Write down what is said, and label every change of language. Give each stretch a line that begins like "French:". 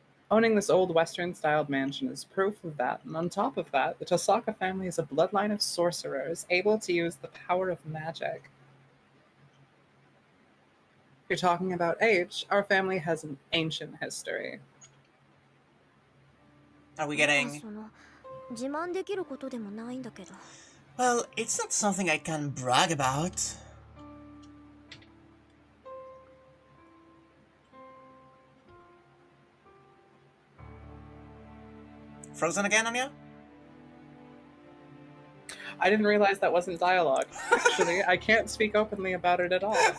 English: Owning this old Western-styled mansion is proof of that, and on top of that, the Tosaka family is a bloodline of sorcerers able to use the power of magic. If you're talking about age, our family has an ancient history. Are we
Japanese: まあ
English: getting...
Japanese: その自慢できることでもないんだけど
English: Well, it's not something I can brag about. Frozen again, Anya? I didn't realize that wasn't dialogue. Actually, I can't speak openly about it at all.